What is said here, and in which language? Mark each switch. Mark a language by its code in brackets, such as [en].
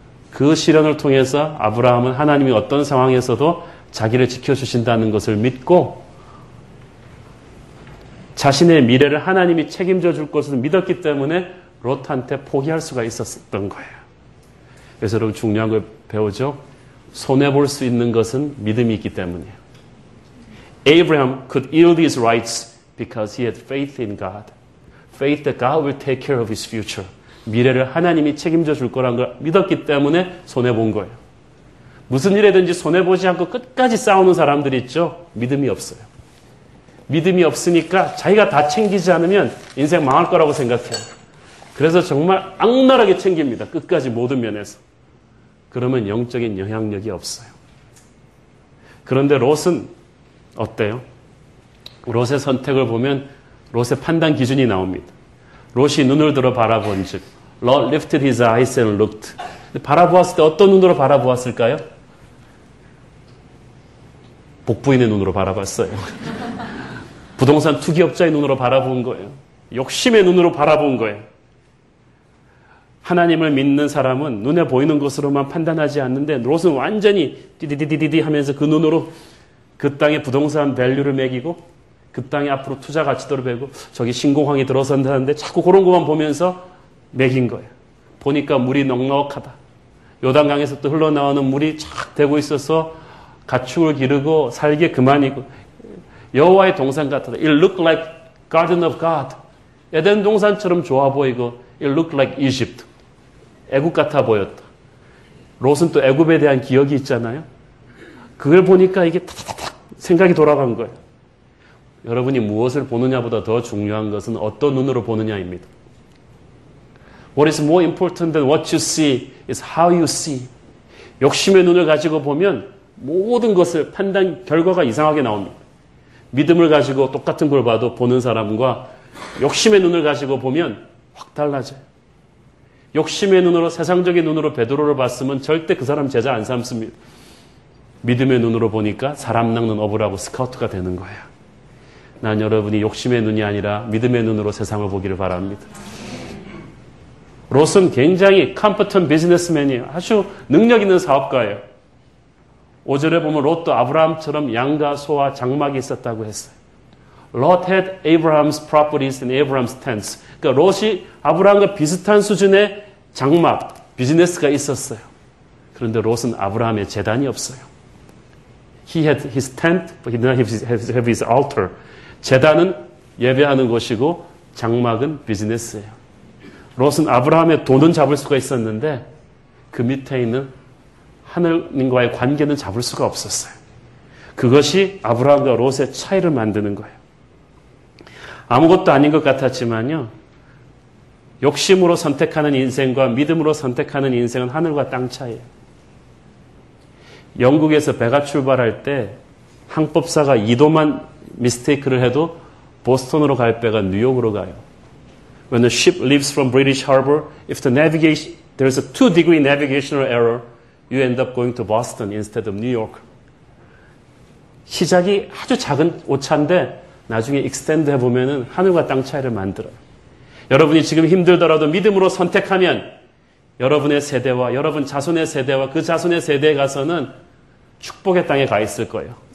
[ko] 그 시련을 통해서 아브라함은 하나님이 어떤 상황에서도 자기를 지켜주신다는 것을 믿고 자신의 미래를 하나님이 책임져 줄 것을 믿었기 때문에 롯한테 포기할 수가 있었던 거예요. 그래서 여러분 중요한 걸 배우죠. 손해볼 수 있는 것은 믿음이 있기 때문이에요. [en] Abraham could yield his rights because he had faith in God. Faith that God will take care of his future. [ko] 미래를 하나님이 책임져 줄 거라는 걸 믿었기 때문에 손해본 거예요. 무슨 일이든지 손해보지 않고 끝까지 싸우는 사람들이 있죠. 믿음이 없어요. 믿음이 없으니까 자기가 다 챙기지 않으면 인생 망할 거라고 생각해요. 그래서 정말 악랄하게 챙깁니다. 끝까지 모든 면에서. 그러면 영적인 영향력이 없어요. 그런데 롯은 어때요? 롯의 선택을 보면 롯의 판단 기준이 나옵니다. 롯이 눈을 들어 바라본 즉 [en] Lot lifted his eyes and looked. [ko] 바라보았을 때 어떤 눈으로 바라보았을까요? 복부인의 눈으로 바라봤어요. 부동산 투기업자의 눈으로 바라본 거예요. 욕심의 눈으로 바라본 거예요. 하나님을 믿는 사람은 눈에 보이는 것으로만 판단하지 않는데 롯은 완전히 디디디디디 하면서 그 눈으로 그 땅의 부동산 밸류를 매기고 그 땅의 앞으로 투자 가치도를 배고 저기 신공항이 들어선다는데 자꾸 그런 것만 보면서 매긴 거예요. 보니까 물이 넉넉하다. 요단강에서 또 흘러나오는 물이 쫙 되고 있어서 가축을 기르고 살기에 그만이고 여호와의 동산 같다. [en] It looked like garden of God. [ko] 에덴 동산처럼 좋아 보이고 [en] It looked like Egypt. [ko] 애굽 같아 보였다. 롯은 또 애굽에 대한 기억이 있잖아요. 그걸 보니까 이게 탁탁탁 생각이 돌아간 거예요. 여러분이 무엇을 보느냐보다 더 중요한 것은 어떤 눈으로 보느냐입니다. [en] What is more important than what you see is how you see. [ko] 욕심의 눈을 가지고 보면 모든 것을 판단 결과가 이상하게 나옵니다. 믿음을 가지고 똑같은 걸 봐도 보는 사람과 욕심의 눈을 가지고 보면 확 달라져요. 욕심의 눈으로 세상적인 눈으로 베드로를 봤으면 절대 그 사람 제자 안 삼습니다. 믿음의 눈으로 보니까 사람 낚는 어부라고 스카우트가 되는 거예요. 난 여러분이 욕심의 눈이 아니라 믿음의 눈으로 세상을 보기를 바랍니다. 롯은 굉장히 컴퍼턴 비즈니스맨이에요. 아주 능력 있는 사업가예요. 5절에 보면 롯도 아브라함처럼 양과 소와 장막이 있었다고 했어요. [en] Lot had Abraham's properties and Abraham's tents. [ko] 그러니까 롯이 아브라함과 비슷한 수준의 장막, 비즈니스가 있었어요. 그런데 롯은 아브라함의 제단이 없어요. [en] He had his tent, but he did not have his altar. [ko] 제단은 예배하는 곳이고 장막은 비즈니스예요. 롯은 아브라함의 돈은 잡을 수가 있었는데 그 밑에 있는 하느님과의 관계는 잡을 수가 없었어요. 그것이 아브라함과 롯의 차이를 만드는 거예요. 아무것도 아닌 것 같았지만요. 욕심으로 선택하는 인생과 믿음으로 선택하는 인생은 하늘과 땅 차이예요. 영국에서 배가 출발할 때 항법사가 2도만 미스테이크를 해도 보스턴으로 갈 배가 뉴욕으로 가요. [en] When the ship leaves from British Harbor, if there's a 2-degree navigational error, you end up going to Boston instead of New York. [ko] 시작이 아주 작은 오차인데 나중에 익스텐드 해보면은 하늘과 땅 차이를 만들어요. 여러분이 지금 힘들더라도 믿음으로 선택하면 여러분의 세대와 여러분 자손의 세대와 그 자손의 세대에 가서는 축복의 땅에 가 있을 거예요.